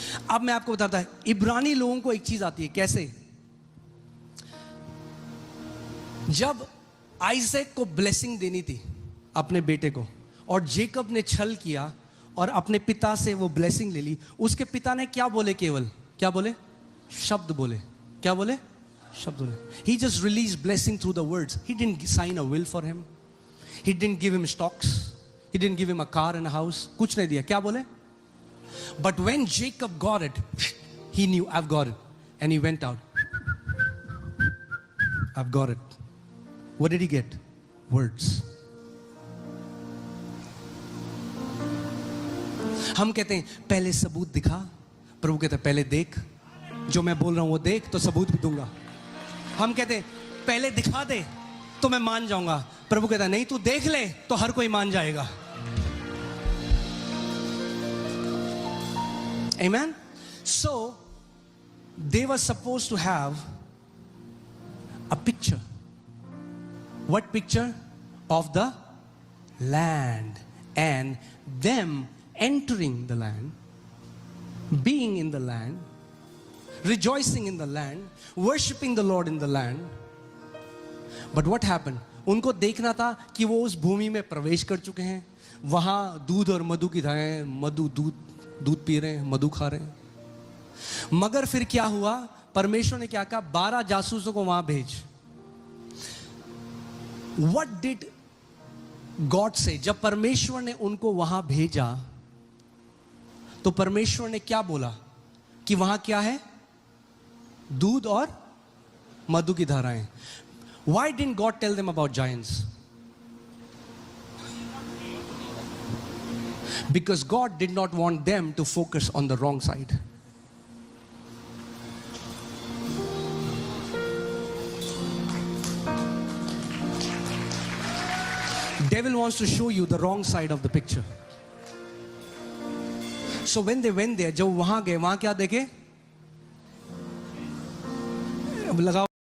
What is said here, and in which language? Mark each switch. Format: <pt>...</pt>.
<hi>अब मैं आपको बताता है, इब्रानी लोगों को एक चीज आती है, कैसे? जब आइजैक को ब्लेसिंग देनी थी अपने बेटे को, और जेकब ने छल किया और अपने पिता से वो ब्लेसिंग ले ली, उसके पिता ने क्या बोले? केवल क्या बोले? शब्द बोले। क्या बोले? शब्द बोले।</hi> <en>He just released blessing through the words. He didn't sign a will for him. He didn't give him stocks. He didn't give him a car and a house.</en> <hi>कुछ नहीं दिया। क्या बोले?</hi> <en>But when Jacob got it, he knew, I've got it. And he went out. I've got it. What did he get? Words.</en> <hi>हम कहते हैं पहले सबूत दिखा, प्रभु कहते हैं पहले देख, जो मैं बोल रहा हूं वो देख तो सबूत भी दूंगा। हम कहते हैं पहले दिखा दे तो मैं मान जाऊंगा, प्रभु कहता है नहीं, तू देख ले तो हर कोई मान जाएगा।</hi> <en>Amen. So they were supposed to have a picture. What picture? Of the land, and them entering the land, being in the land, rejoicing in the land, worshiping the Lord in the land. But what happened?</en> <hi>उनको देखना था कि वो उस भूमि में प्रवेश कर चुके हैं, वहां दूध और मधु की धाराएं, दूध पी रहे हैं, मधु खा रहे हैं। मगर फिर क्या हुआ? परमेश्वर ने क्या कहा? 12 जासूसों को वहां भेज।</hi> <en>What did God say?</en> <hi>जब परमेश्वर ने उनको वहां भेजा तो परमेश्वर ने क्या बोला? कि वहां क्या है? दूध और मधु की धाराएं।</hi> <en>Why didn't God tell them about giants? Because God did not want them to focus on the wrong side. Devil wants to show you the wrong side of the picture. So when they went there,</en> <hi>जब वहां गए, वहां क्या देखे? लगाओ</hi>